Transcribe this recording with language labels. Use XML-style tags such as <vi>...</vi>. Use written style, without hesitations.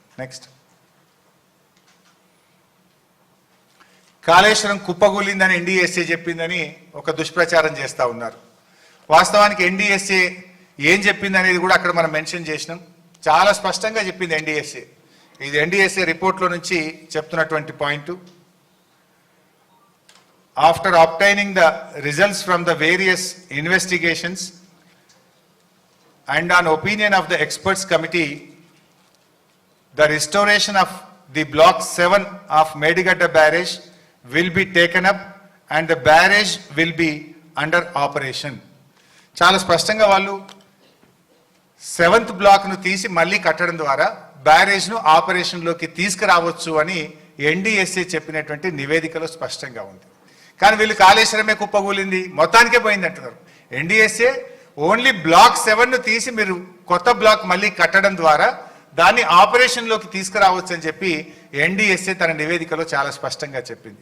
<te>Next, Kaleshwaram కుప్పగూలిందని NDSA చెప్పిందని ఒక దుష్ప్రచారం చేస్తూ ఉన్నారు. వాస్తవానికి ఎన్డీఎస్ఏ ఏం చెప్పింది అనేది కూడా అక్కడ మనం మెన్షన్ చేసినాం. చాలా స్పష్టంగా చెప్పింది ఎన్డీఎస్ఏ. ఇది ఎన్డీఎస్ఏ రిపోర్ట్లో నుంచి చెప్తున్నటువంటి point.</te> <en>After obtaining the results from the various investigations and on opinion of the experts committee, the restoration of the block 7 of Medigadda barrage will be taken up and the barrage will be under operation.</en> <te>చాలా స్పష్టంగా వాళ్ళు 7th బ్లాక్ను తీసి మళ్ళీ కట్టడం ద్వారా బ్యారేజ్ను ఆపరేషన్లోకి తీసుకురావచ్చు అని ఎన్డీఎస్ఏ చెప్పినటువంటి నివేదికలో స్పష్టంగా ఉంది. కానీ వీళ్ళు కాళేశ్వరమే కుప్పగూలింది, మొత్తానికే పోయింది అంటున్నారు. ఎన్డీఎస్ఏ ఓన్లీ బ్లాక్ 7ను తీసి మీరు కొత్త బ్లాక్ మళ్ళీ కట్టడం ద్వారా దాన్ని ఆపరేషన్లోకి తీసుకురావచ్చు అని చెప్పి ఎన్డీఎస్ఏ తన నివేదికలో చాలా స్పష్టంగా చెప్పింది.</te>